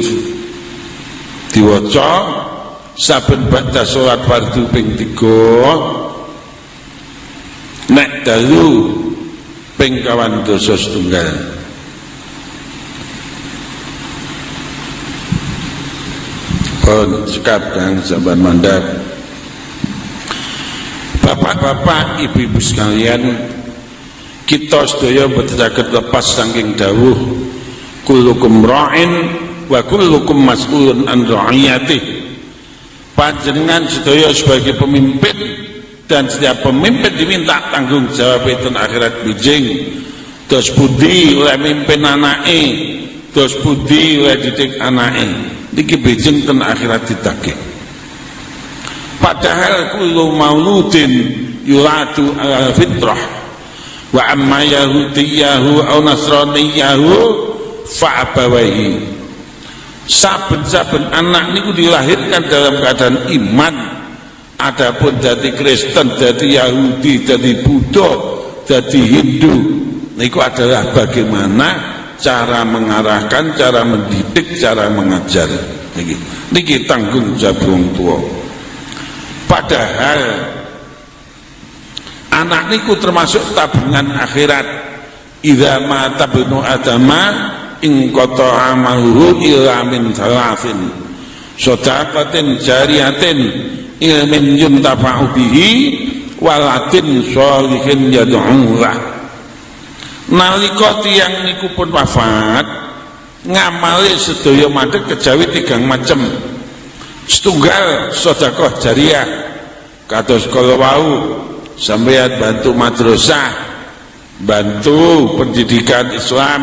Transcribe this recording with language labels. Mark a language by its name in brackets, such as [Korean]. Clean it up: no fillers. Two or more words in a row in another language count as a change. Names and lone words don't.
[Javanese] Diwaca saben ba'da salat fardu ping 3, nek dalu ping 2 setunggal. pun cekap kang saban mandap. Bapak-bapak, ibu-ibu sekalian, kita sedaya boten saged lepas saking dawuh [Arabic] كلكم راع وكلكم مسؤول عن رعيته. [Indonesian] Panjenengan sedaya sebagai pemimpin dan setiap pemimpin diminta tanggung jawab itu akhirat bijing. [Javanese] Dos budi oleh mimpin anake, dos budi oleh didik anake, niki bijing ten akhirat ditagih. [Arabic] Padahal كل مولود يولد على الفطرة فأبواه يهودانه أو ينصرانه. [Javanese] Saben-saben anak niku [Indonesian] dilahirkan dalam keadaan iman. Adapun jadi Kristen, jadi Yahudi, jadi Buddha, jadi Hindu, niku adalah bagaimana cara mengarahkan, cara mendidik, cara mengajar. [Javanese] Niki [Indonesian] tanggung jawab [Javanese] wong tua. Padahal anak niku [Indonesian] termasuk tabungan akhirat. [Arabic] إذا مات ابن آدم انقطع عمله إلا من ثلاث صدقة جارية أو علم ينتفع به أو ولد صالح يدعو له. [Javanese] Nalika tiyang niku pun wafat, ngamali sedaya madhep kejawi 3 macem. Setunggal sedekah jariyah kados kala wau sampeyan bantu madrasah, [Indonesian] bantu pendidikan Islam.